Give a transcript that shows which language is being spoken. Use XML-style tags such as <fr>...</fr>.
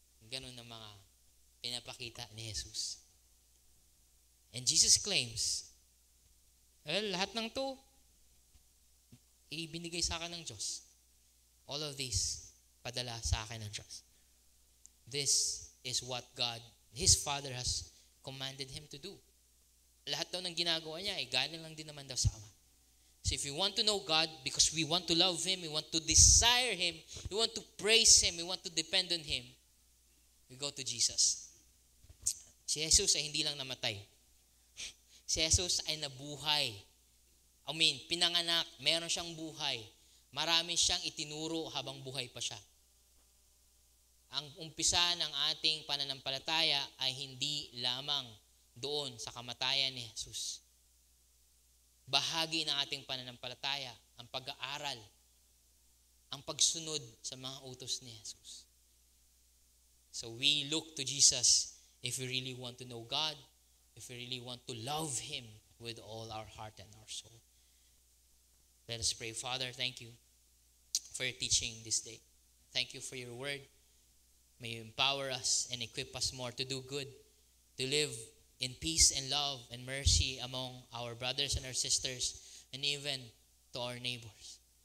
<tl>Ganun na mga pinapakita ni Jesus.</tl> <en>And Jesus claims,</en> <tl>lahat ng to, ibinigay sa akin ng Diyos.</tl> <en>All of this,</en> <tl>padala sa akin ng Diyos.</tl> <en>This is what God, His Father has commanded Him to do.</en> <tl>Lahat daw ng ginagawa niya, galing lang din naman daw sa Ama.</tl> <en>So if we want to know God, because we want to love Him, we want to desire Him, we want to praise Him, we want to depend on Him, we go to Jesus.</en> <tl>Si Jesus ay hindi lang namatay. Si Jesus ay nabuhay. Pinanganak, meron siyang buhay. Marami siyang itinuro habang buhay pa siya. Ang umpisa ng ating pananampalataya ay hindi lamang doon sa kamatayan ni Jesus. Bahagi ng ating pananampalataya, ang pag-aaral, ang pagsunod sa mga utos ni Jesus.</tl> <en>So we look to Jesus if we really want to know God, if we really want to love Him with all our heart and our soul. Let us pray. Father, thank you for your teaching this day. Thank you for your word. May you empower us and equip us more to do good, to live in peace and love and mercy among our brothers and our sisters, and even to our neighbors.</en>